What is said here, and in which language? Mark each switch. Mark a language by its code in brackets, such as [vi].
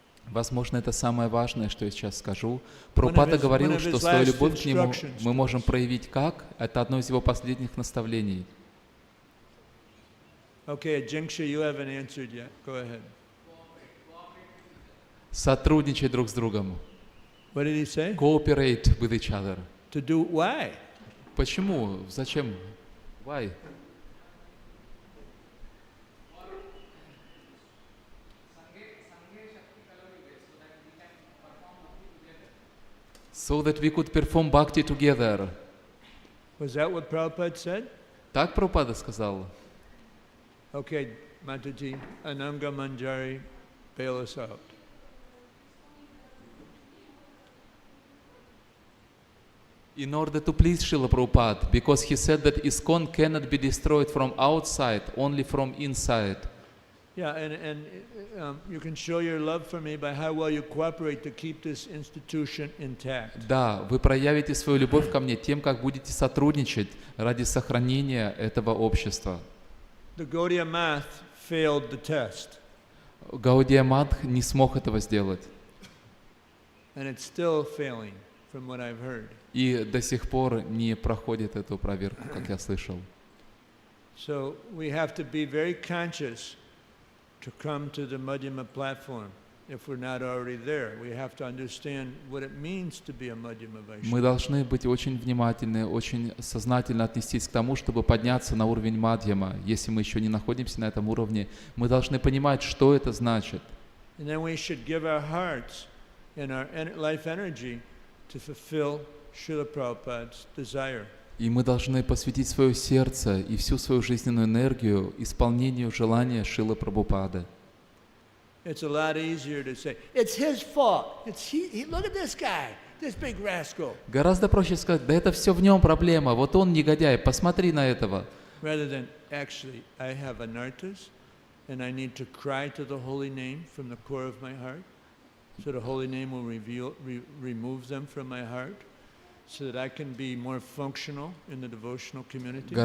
[ru] Возможно, это самое важное, что я сейчас скажу. Прабхупада говорил, что свою любовь к нему мы можем проявить как? Это одно из его последних наставлений. [en] Okay, Jinksha, you haven't answered yet. Go ahead. [ru] Сотрудничать друг с другом. [en] What did he say? Cooperate with each other. To do why? [ru] Почему? Зачем? [en] Why? So that we could perform bhakti together. Was that what Prabhupada said? [ru] Так Прабхупада сказал. [en] Okay, Mataji, Ananga Manjari, bail us out. In order to please Srila Prabhupada, because he said that ISKCON cannot be destroyed from outside, only from inside. Yeah, and you can show your love for me by how well you cooperate to keep this institution intact. [ru] Да, вы проявите свою любовь ко мне тем, как будете сотрудничать ради сохранения этого общества. [en] The Gaudiya Math failed the test. [ru] Гаудия Мат не смог этого сделать. [en] And it's still failing, from what I've heard. [ru] И до сих пор не проходит эту проверку, как я слышал. [en] So we have to be very conscious to come to the Madhyama platform. If we're not already there, we have to understand what it means to be a Madhyama Vaishnava. [ru] Мы должны быть очень внимательны, очень сознательно отнестись к тому, чтобы подняться на уровень Мадьяма. Если мы еще не находимся на этом уровне, мы должны понимать, что это значит. [en] And then we should give our hearts and our life energy to fulfill Srila Prabhupada's desire. [ru] И мы должны посвятить свое сердце и всю свою жизненную энергию исполнению желания Шрилы Прабхупады. [en] It's a lot easier to say, it's his fault. Look at this guy, this big rascal. [ru] Гораздо проще сказать, да это все в нем проблема, вот он негодяй, посмотри на этого. [en] Rather than, actually, I have anarthas, and I need to cry to the holy name from the core of my heart, so the holy name will remove them from my heart, so that I can be more functional in the devotional community.